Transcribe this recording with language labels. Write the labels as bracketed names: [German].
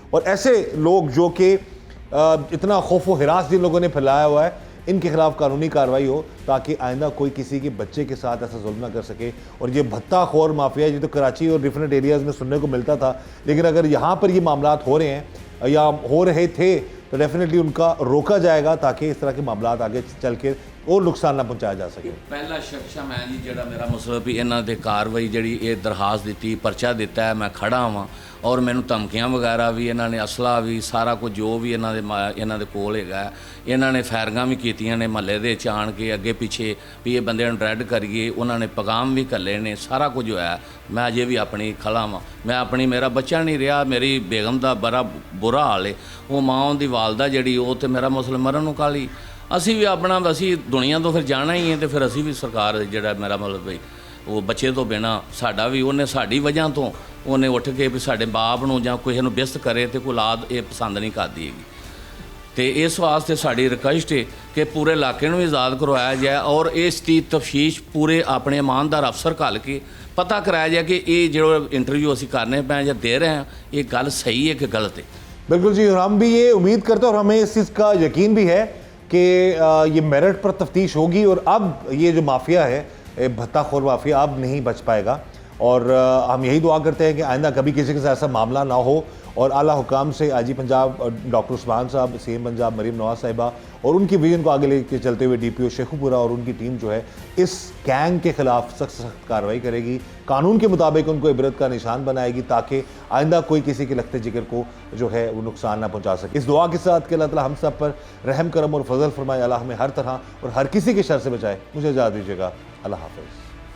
[Hindi] और ऐसे लोग जो कि इतना खौफ व हिरास जिन लोगों ने फैलाया हुआ है, इनके खिलाफ कानूनी कार्रवाई हो, ताकि आइंदा कोई किसी के बच्चे के साथ ऐसा जुल्म ना कर सके। और ये भत्ता खोर माफिया, ये तो कराची और डिफरेंट एरियाज़ में सुनने को मिलता था, लेकिन अगर यहाँ पर ये मामलात हो रहे हैं या हो रहे थे, तो डेफिनेटली उनका रोका जाएगा, ताकि इस तरह के मामलात आगे चल के और नुकसान ना पहुँचाया जा सके। [Punjabi] ਪਹਿਲਾ ਸ਼ਖਸ ਮੈਂ ਜੀ ਜਿਹੜਾ ਮੇਰਾ ਮਸਲਾ ਵੀ ਇਹਨਾਂ ਦੇ ਕਾਰਵਾਈ ਜਿਹੜੀ ਇਹ ਦਰਖਾਸਤ ਦਿੱਤੀ, ਪਰਚਾ ਦਿੱਤਾ ਹੈ, ਮੈਂ ਖੜਾ ਹਾਂ, ਔਰ ਮੈਨੂੰ ਧਮਕੀਆਂ ਵਗੈਰਾ ਵੀ, ਇਹਨਾਂ ਨੇ ਅਸਲਾ ਵੀ, ਸਾਰਾ ਕੁਝ ਜੋ ਵੀ ਇਹਨਾਂ ਦੇ ਕੋਲ ਹੈਗਾ, ਇਹਨਾਂ ਨੇ ਫਾਇਰਿੰਗਾਂ ਵੀ ਕੀਤੀਆਂ ਨੇ ਮਹੱਲੇ ਦੇ ਵਿੱਚ ਆਣ ਕੇ, ਅੱਗੇ ਪਿੱਛੇ ਵੀ ਇਹ ਬੰਦੇ ਨੂੰ ਰੈਡ ਕਰੀਏ, ਉਹਨਾਂ ਨੇ ਪੈਗਾਮ ਵੀ ਘੱਲੇ ਨੇ, ਸਾਰਾ ਕੁਝ ਹੋਇਆ। ਮੈਂ ਅਜੇ ਵੀ ਆਪਣੀ ਖੜਾ ਹਾਂ, ਮੈਂ ਆਪਣੀ, ਮੇਰਾ ਬੱਚਾ ਨਹੀਂ ਰਿਹਾ, ਮੇਰੀ ਬੇਗਮ ਦਾ ਬੜਾ ਬੁਰਾ ਹਾਲ ਹੈ, ਉਹ ਮਾਂ ਉਹਦੀ ਵਾਲਦਾ ਜਿਹੜੀ, ਉਹ ਤੇ ਮੇਰਾ ਮਸਲਾ ਮਰਨ ਨੂੰ ਕਾਲੀ। ਅਸੀਂ ਵੀ ਆਪਣਾ, ਅਸੀਂ ਦੁਨੀਆ ਤੋਂ ਫਿਰ ਜਾਣਾ ਹੀ ਹੈ, ਤੇ ਫਿਰ ਅਸੀਂ ਵੀ ਸਰਕਾਰ ਜਿਹੜਾ ਮੇਰਾ ਮਤਲਬ ਬਈ ਉਹ ਬੱਚੇ ਤੋਂ ਬਿਨਾਂ ਸਾਡਾ ਵੀ, ਉਹਨੇ ਸਾਡੀ ਵਜ੍ਹਾ ਤੋਂ ਉਹਨੇ ਉੱਠ ਕੇ ਵੀ ਸਾਡੇ ਬਾਪ ਨੂੰ ਜਾਂ ਕਿਸੇ ਨੂੰ ਬਿਸਤ ਕਰੇ, ਤੇ ਕੋਈ ਔਲਾਦ ਇਹ ਪਸੰਦ ਨਹੀਂ ਕਰਦੀ ਹੈਗੀ। ਤੇ ਇਸ ਵਾਸਤੇ ਸਾਡੀ ਰਿਕੁਐਸਟ ਹੈ ਕਿ ਪੂਰੇ ਇਲਾਕੇ ਨੂੰ ਵੀ ਆਜ਼ਾਦ ਕਰਵਾਇਆ ਜਾਏ, ਔਰ ਇਸ ਦੀ ਤਫਤੀਸ਼ ਪੂਰੇ ਆਪਣੇ ਇਮਾਨਦਾਰ ਅਫਸਰ ਘੱਲ ਕੇ ਪਤਾ ਕਰਾਇਆ ਜਾਏ ਕਿ ਇਹ ਜਿਹੜਾ ਇੰਟਰਵਿਊ ਅਸੀਂ ਕਰਨੇ ਪਏ ਜਾਂ ਦੇ ਰਹੇ ਹਾਂ, ਇਹ ਗੱਲ ਸਹੀ [Hindi] है कि गलत है। बिल्कुल जी, और हम भी ये उम्मीद करते हैं और हमें इस चीज़ का यकीन भी है कि ये मेरिट पर तफ्तीश होगी, और अब ये जो माफिया है, भत्ता खोर माफिया, अब नहीं बच पाएगा। और हम यही दुआ करते हैं कि आइंदा कभी किसी के साथ ऐसा मामला ना हो, और आला हुकाम से IG पंजाब डॉक्टर उस्मान साहब, CM पंजाब मरीम नवाज साहिबा और उनकी विजन को आगे लेके चलते हुए DPO शेखुपुरा और उनकी टीम जो है इस गैंग के खिलाफ सख्त कार्रवाई करेगी, कानून के मुताबिक उनको इबरत का निशान बनाएगी, ताकि आइंदा कोई किसी के लगते जिगर को जो है वो नुकसान ना पहुंचा सके। इस दुआ के साथ कि अल्लाह ताला हम सब पर रहम करम और फजल फरमाए, अल्लाह हमें हर तरह और हर किसी के शर से बचाए। मुझे इजाज़त दीजिएगा, अल्लाह हाफ़िज़।